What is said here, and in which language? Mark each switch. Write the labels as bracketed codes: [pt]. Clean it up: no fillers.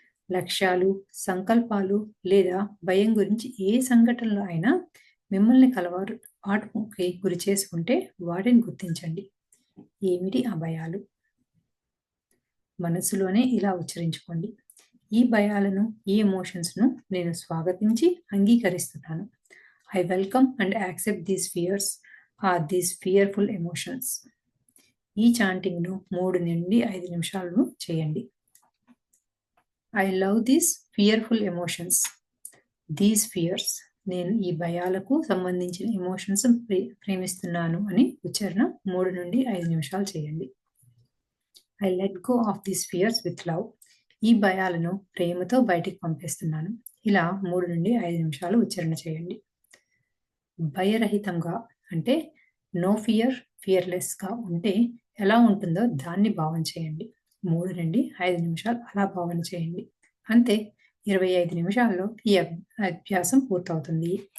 [te] లక్ష్యాలు, సంకల్పాలు లేదా భయం గురించి ఏ సంఘటనలో అయినా మిమ్మల్ని కలవాటుకి గురి చేసుకుంటే వాటిని గుర్తించండి. ఏమిటి ఆ భయాలు? మనసులోనే ఇలా ఉచ్చరించుకోండి. ఈ భయాలను, ఈ ఎమోషన్స్ను నేను స్వాగతించి అంగీకరిస్తున్నాను. [en] I welcome and accept these fears or these fearful emotions. [te] ఈ చాంటింగ్ను 3 నుండి 5 నిమిషాలు చేయండి. [en] I love these fearful emotions. These fears. [te] నేను ఈ భయాలకు సంబంధించిన ఎమోషన్స్ ప్రేమిస్తున్నాను అని ఉచ్చారణ 3 నుండి 5 నిమిషాలు చేయండి. [en] I let go of these fears with love. [te] ఈ భయాలను ప్రేమతో బయటికి పంపిస్తున్నాను. ఇలా 3 నుండి 5 నిమిషాలు ఉచ్చారణ చేయండి. భయరహితంగా అంటే నో ఫియర్, ఫియర్లెస్గా ఉంటే ఎలా ఉంటుందో దాన్ని భావన చేయండి. 3 నుండి 5 నిమిషాలు అలా భావన చేయండి. అంతే, 25 నిమిషాల్లో ఈ అభ్యాసం పూర్తవుతుంది.